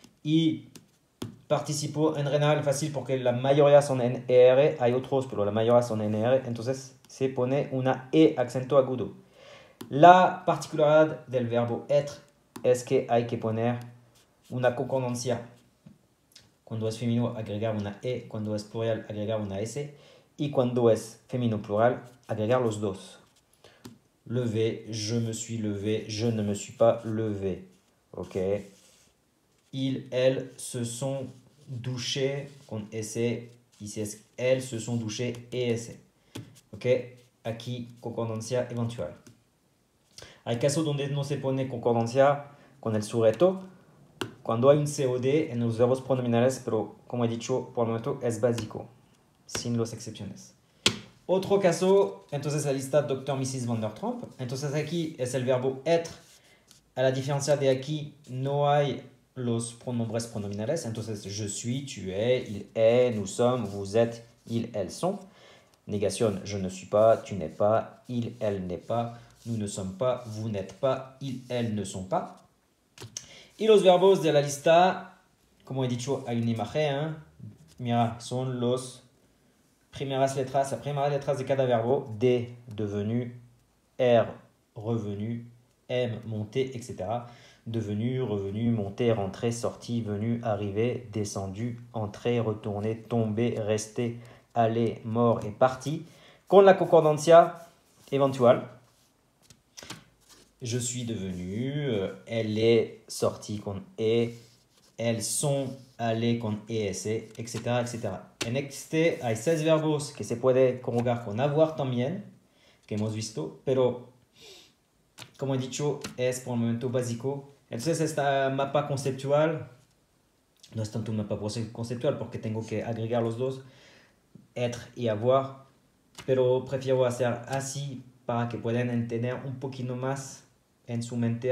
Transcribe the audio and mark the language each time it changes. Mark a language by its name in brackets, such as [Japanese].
[Spanish] Y participo en renal fácil porque la mayoría son en ER, hay otros, pero la mayoría son en ER, entonces se pone una E acento agudo. La particularidad del verbo être es que hay que poner una concordancia. Cuando es femenino, agregar una E, cuando es plural, agregar una S, y cuando es femenino plural, agregar los dos. [French] Lever, je me suis levé, je ne me suis pas levé. Ok. Ils, elles se sont douchés [Spanish] con S. [French] Ici es elles se sont douchées et S. [Spanish] Ok. Aquí concordancia eventual. Hay casos donde no se pone concordancia con el sujeto. Cuando hay un COD en los verbos pronominales, pero como he dicho, por el momento es básico, sin las excepciones. Otro caso, entonces la lista Dr. Mrs. Van der Trump. Entonces aquí es el verbo être. A la diferencia de aquí, no hay los pronombres pronominales. Entonces, [French] je suis, tu es, il est, nous sommes, vous êtes, ils, elles sont. Négation, je ne suis pas, tu n'es pas, il, elle n'est pas, nous ne sommes pas, vous n'êtes pas, ils, elles ne sont pas. [Spanish] Y los verbos de la lista, como he dicho, hay una imagen. Mira, son las primeras letras de cada verbo. [French] D, devenu, R, revenu, M, monté, etc. Devenu, revenu, monté, rentré, sorti, venu, arrivé, descendu, entré, retourné, tombé, resté, allé, mort et parti. [Spanish] Con la concordancia eventual. [French] je suis devenu, elle est sortie [Spanish] con e, [French] elles son allé [Spanish] con ES, etcétera, etcétera. En este hay 6 verbos que se puede conjugar con avoir también, que hemos visto, pero como he dicho, es por el momento básico. Entonces esta mapa conceptual no es tanto un mapa conceptual porque tengo que agregar los dos, être y avoir, pero prefiero hacer así para que puedan entender un poquito más en su mente.